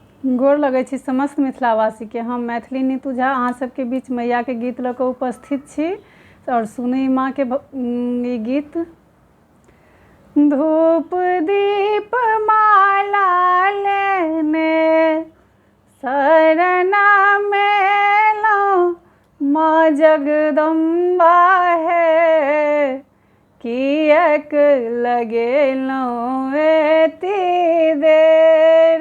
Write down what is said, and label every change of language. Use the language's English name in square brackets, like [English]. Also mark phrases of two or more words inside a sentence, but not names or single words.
[Maithili] गोर लगै छी समस्त मिथिलावासी के। हम मैथिली नीतू झा अहाँ सबके बीच मैया के गीत लऽ कऽ उपस्थित छी और सुनी माँ के ई गीत। धूप दीप माला लेने शरणा में लौं माँ जगदम्बा है, किएक लगेलौं एती देर।